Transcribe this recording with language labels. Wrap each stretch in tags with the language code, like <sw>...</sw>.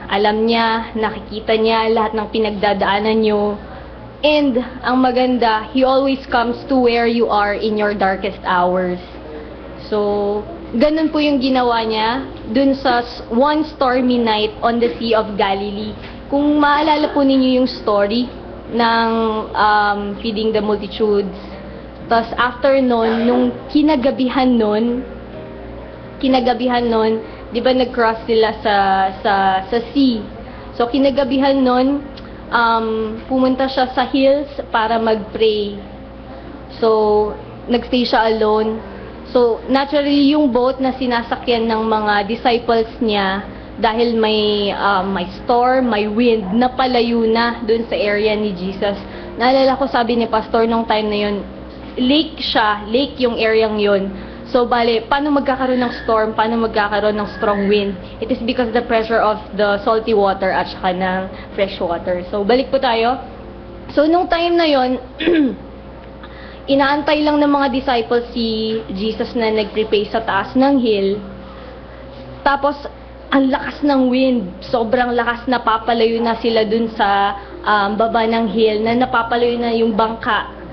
<tl>Alam niya, nakikita niya lahat ng pinagdadaanan nyo.</tl> <en>And</en> <tl>ang maganda,</tl> <en>He always comes to where you are in your darkest hours.</en> <tl>So, ganun po yung ginawa niya dun sa</tl> <en>one stormy night on the Sea of Galilee.</en> <tl>Kung maalala po ninyo yung story ng</tl> <en>feeding the multitudes.</en> <tl>Tapos after nun, nung kinagabihan nun, kinagabihan nun, di ba nag-cross sila sa sea. So, kinagabihan nun, pumunta siya sa hills para mag-pray. So, nagstay siya alone. So, naturally, yung boat na sinasakyan ng mga disciples niya, dahil may storm, may wind, napalayo na dun sa area ni Jesus. Naalala ko, sabi ni Pastor nung time na yun, lake siya, lake yung areang yun. So, bale, paano magkakaroon ng storm, paano magkakaroon ng strong wind?</tl> <en>It is because the pressure of the salty water</en> <tl>at saka ng</tl> <en>fresh water.</en> <tl>So, balik po tayo. So, nung time na yon, inaantay lang ng mga disciples si Jesus na nag-prepare sa taas ng hill. Tapos, ang lakas ng wind, sobrang lakas, napapalayo na sila dun sa baba ng hill, na napapalayo na yung bangka.</tl>